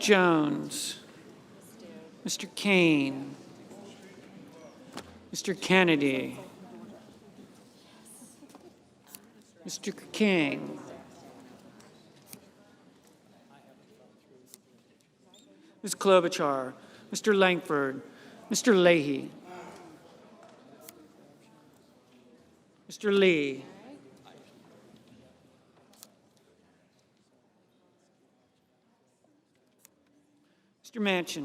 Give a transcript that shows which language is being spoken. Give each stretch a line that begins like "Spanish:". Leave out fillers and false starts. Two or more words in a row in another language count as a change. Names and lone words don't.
English: Jones. Mr. Kane. Mr. Kennedy. Mr. King. Ms. Klobuchar. Mr. Langford. Mr. Leahy. Mr. Lee. Mr. Manchin.